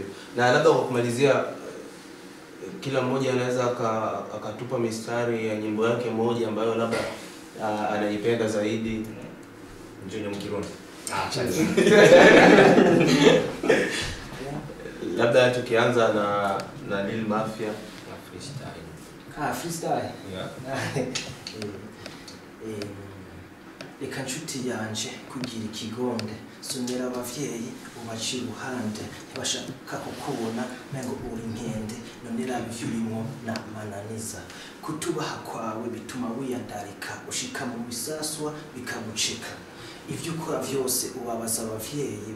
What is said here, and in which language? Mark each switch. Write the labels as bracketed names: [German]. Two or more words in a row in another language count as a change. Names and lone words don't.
[Swahili] Na labda kwa kumalizia, kila mmoja anaweza akatupa mistari ya nyimbo yake moja ambayo labda anaipenda zaidi. Junior Mkirundi. Labda tukianza na Lil Mafia. [English] Freestyle. Freestyle. Yeah. [Rundi] Reka nshuti yanje kugira ikigonde somera abavyeyi ubaci ruhande ntibashaka kukubona mengo uri nkende none rabivyurimo na mananiza kutubaha kwawe bituma wiyandarika ushika mu bisaswa bikagucika ivyo ukora vyose ubabaza abavyeyi